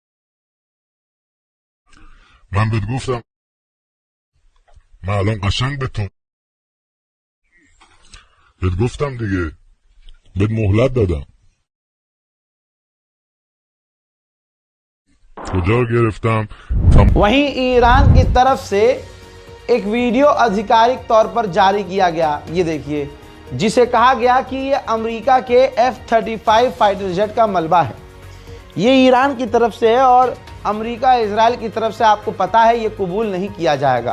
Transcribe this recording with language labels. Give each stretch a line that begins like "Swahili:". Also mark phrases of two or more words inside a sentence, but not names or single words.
Persian: من بهت گفتم، من الان قشنگ بهت گفتم دیگه، بهت مهلت دادم. کجا رو گرفتم؟
Hindi: वहीं ईरान की तरफ से एक वीडियो आधिकारिक तौर पर जारी किया गया, ये देखिए, जिसे कहा गया कि ये अमेरिका के F-35
English: fighter jet
Hindi: का मलबा है। ये ईरान की तरफ से है और अमेरिका इजराइल की तरफ से आपको पता है ये कबूल नहीं किया जाएगा।